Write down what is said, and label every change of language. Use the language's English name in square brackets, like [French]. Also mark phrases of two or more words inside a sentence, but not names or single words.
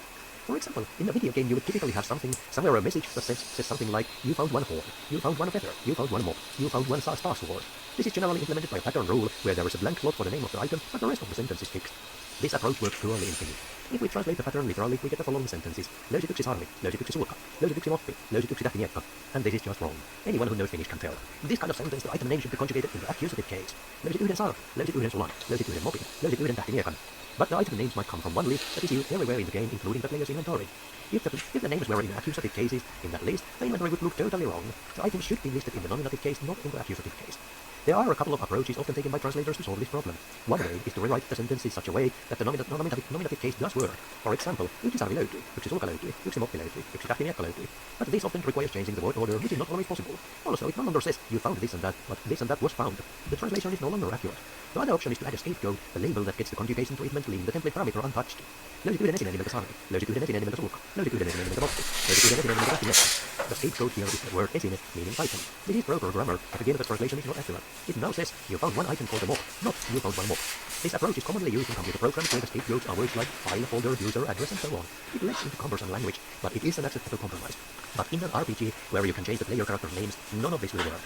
[English] For example, in a video game you would typically have somewhere a message that says something like, you found one horn, you found one feather, you found one mop, you found one star sword. This is generally implemented by a pattern rule, where there is a blank slot for the name of the item, but the rest of the sentence is fixed. This approach works poorly in Finnish. If we translate the pattern literally, we get the following sentences. [Finnish] Löysi yksi sarvi, löysi yksi sulka, löysi yksi moppi, löysi yksi tähtiniekka. [English] And this is just wrong. Anyone who knows Finnish can tell. This kind of sentence, the item name should be conjugated in the accusative case. [Finnish] Löysit yhden sarven, löysit yhden sulan, löysit yhden mopin, löysit yhden tähtiniekan. [English] But the item names might come from one list that is used everywhere in the game, including the player's inventory. If the names were in accusative cases in that list, the inventory would look totally wrong. The item should be listed in the nominative case, not in the accusative case. There are a couple of approaches often taken by translators to solve this problem. One way is to rewrite the sentence in such a way that the nominative case does work. For example, [Finnish] yksi sarvi löytyi, yksi sulka löytyi, yksi moppi löytyi, yksi tähtiniekka löytyi. [English] But this often requires changing the word order, which is not always possible. Also, it no longer says you found this and that, but this and that was found. The translation is no longer accurate. The other option is to add a scapegoat, a label that gets the conjugation treatment, leaving the template parameter untouched. [Finnish] Löysit yhden esine nimeltä sarvi, löysit yhden esine nimeltä sulka, löysit yhden esine nimeltä moppi, löysit yhden esine nimeltä tähtiniekka. [English] The scapegoat here is the word esine, meaning item. This is proper grammar, but again the translation is not accurate. It now says you found one item for them all, not you found one more. This approach is commonly used in computer programs where the scapegoats are words like file, folder, user, address, and so on. It lets into cumbersome language, but it is an acceptable compromise. But in an RPG, where you can change the player character names, none of this will work.